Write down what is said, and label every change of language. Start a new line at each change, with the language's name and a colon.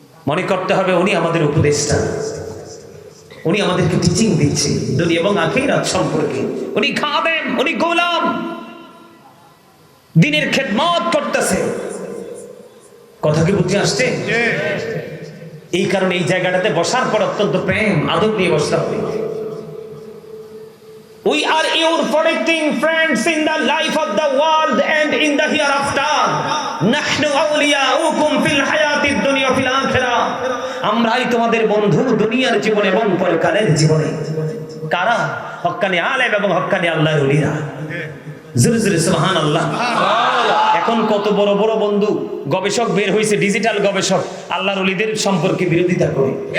Bangla: মনে করতে হবে উনি আমাদের উপদেষ্টা, উনি আমাদেরকে টিচিং দিচ্ছে দুনিয়া এবং আখিরাত সম্পর্কে। উনি খাদেম, উনি গোলাম, দ্বীনের খেদমত করতেছে। কথা কি বুঝে আসছে? এই কারণে এই জায়গাটাতে বসার পর অত্যন্ত প্রেম আদব নিয়ে বসতে হবে।
English: We are your protecting friends in the life of the world and in the hereafter.
Arabic: Nahnu awliyaukum fil hayatid dunya fil akhirah.
Bangla: আমরাই তোমাদের বন্ধু দুনিয়ার জীবনে এবং পরকালের জীবনে। কারা? হক্কানি আলেম এবং হক্কানি আল্লাহর ওলিরা। জোরে জোরে সুবহানাল্লাহ। এখন কত বড় বড় বন্ধু গবেষক বের হয়েছে, ডিজিটাল গবেষক, আল্লাহর ওলিদের সম্পর্কে বিরোধিতা করে।